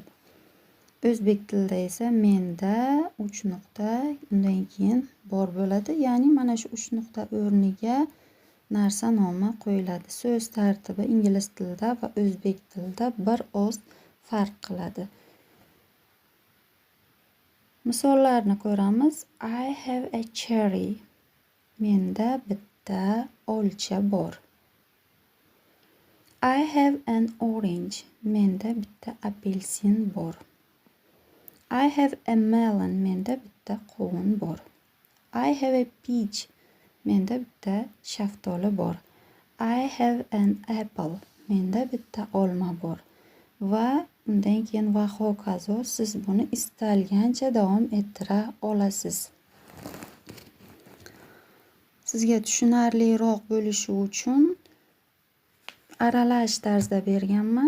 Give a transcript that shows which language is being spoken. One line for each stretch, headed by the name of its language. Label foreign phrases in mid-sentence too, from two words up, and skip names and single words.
Uzbek: O'zbek tilida esa menda 3 nuqta, undan keyin bor bo'ladi. Ya'ni mana shu 3 nuqta o'rniga narsa nomi qo'yiladi. So'z tartibi ingliz tilida va o'zbek tilida bir oz farq qiladi. Misollarni ko'ramiz.
English: I have a cherry.
Uzbek: Menda bitta olcha bor.
English: I have an orange.
Uzbek: Menda bitta apelsin bor.
English: I have a melon.
Uzbek: Menda bitta qovun bor.
English: I have a peach.
Uzbek: Menda bitta shaftoli bor.
English: I have an apple.
Uzbek: Menda bitta olma bor. Va undan keyin va hokazo, siz buni istalgancha davom ettira olasiz. Sizga tushunarliroq bo'lishi uchun aralash tarzda berganman.